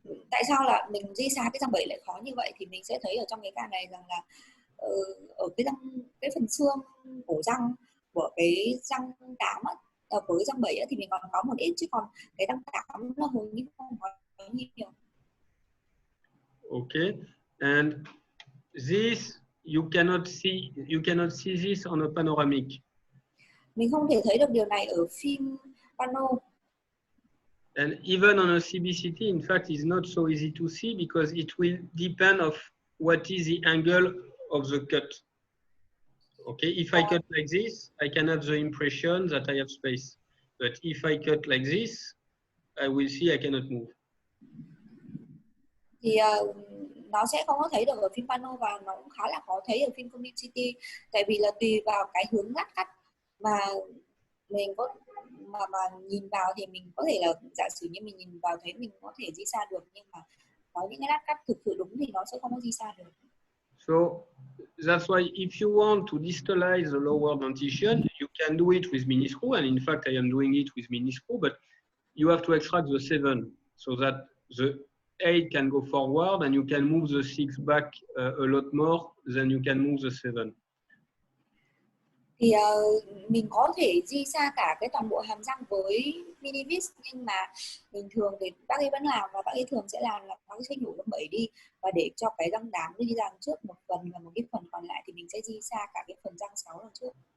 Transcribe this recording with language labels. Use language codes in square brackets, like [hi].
[vi] Tại sao là mình di xa cái răng bẫy lại khó như vậy, thì mình sẽ thấy ở trong cái ca này rằng là ở cái phần xương cổ răng của cái răng 8 của cái răng 7 thì mình còn có một ít, chứ còn cái răng 8 nó hầu như không có nhiều. [en] Okay, and this you cannot see this on a panoramic. [vi] Mình không thể thấy được điều này ở phim pano. [en] And even on a CBCT, in fact, it's not so easy to see because it will depend of what is the angle of the cut. Okay, if I cut like this, I can have the impression that I have space. But if I cut like this, I will see I cannot move. [vi] thì nó sẽ không có thấy được ở phim pano và nó cũng khá là khó thấy ở phim community, tại vì là tùy vào cái hướng lát cắt mà mình có mà nhìn vào thì mình có thể là giả sử như mình nhìn vào thấy mình có thể di xa được, nhưng mà có những cái lát cắt thực sự đúng thì nó sẽ không có di xa được. [en] So that's why if you want to distalize the lower dentition, you can do it with mini screw, and in fact I am doing it with mini screw, but you have to extract the 7 so that the 8 can go forward and you can move the 6 back a lot more than you can move the 7. [vi] Thì mình có thể di xa cả cái toàn bộ hàm răng với mini vis, nhưng mà bình thường thì bác ấy vẫn làm, và bác ấy thường sẽ làm là bác ấy sẽ nhổ răng 7 đi và để cho cái răng 8 đi ra trước một phần, và một cái phần còn lại thì mình sẽ di xa cả cái phần răng 6 đằng trước.